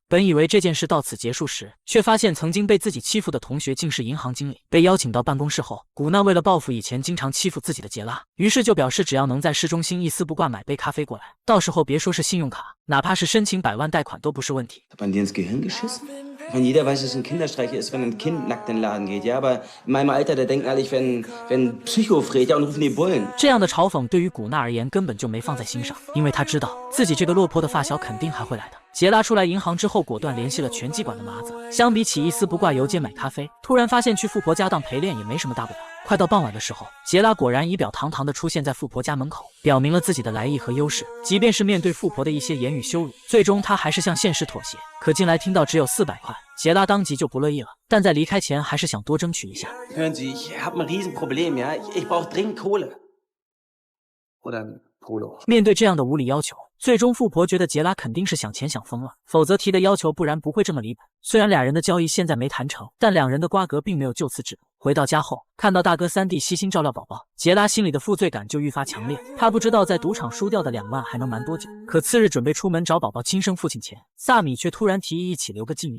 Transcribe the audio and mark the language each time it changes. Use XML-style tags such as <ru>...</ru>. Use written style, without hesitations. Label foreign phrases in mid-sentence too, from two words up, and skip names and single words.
<zh>本以为这件事到此结束时，却发现曾经被自己欺负的同学竟是银行经理。被邀请到办公室后，古娜为了报复以前经常欺负自己的杰拉，于是就表示只要能在市中心一丝不挂买杯咖啡过来，到时候别说是信用卡，哪怕是申请100万贷款都不是问题。</zh> <de>Von jeder weiß, dass es ein Kinderstreich ist, wenn ein Kind nackt in den Laden geht. Ja, aber in meinem Alter, da denken alle, wenn Psycho friert, ja, und rufen die Bullen.</de> <zh>这样的嘲讽对于古娜而言根本就没放在心上，因为他知道自己这个落魄的发小肯定还会来的。杰拉出来银行之后，果断联系了拳击馆的麻子。相比起一丝不挂游街买咖啡，突然发现去富婆家当陪练也没什么大不了。快到傍晚的时候，杰拉果然仪表堂堂地出现在富婆家门口，表明了自己的来意和优势。即便是面对富婆的一些言语羞辱，最终他还是向现实妥协。可进来听到只有400块，杰拉当即就不乐意了，但在离开前还是想多争取一下。</zh> <de>Hören Sie, ich habe ein Riesenproblem, ja? Ich brauche dringend Kohle. Oder ein Polo.</de> <zh>面对这样的无理要求，最终富婆觉得杰拉肯定是想钱想疯了，否则提的要求不然不会这么离谱。虽然俩人的交易现在没谈成，但两人的瓜葛并没有就此止步。回到家后，看到大哥三弟悉心照料宝宝，杰拉心里的负罪感就愈发强烈。他不知道在赌场输掉的2万还能瞒多久。可次日准备出门找宝宝亲生父亲前，萨米却突然提议一起留个纪念。</zh>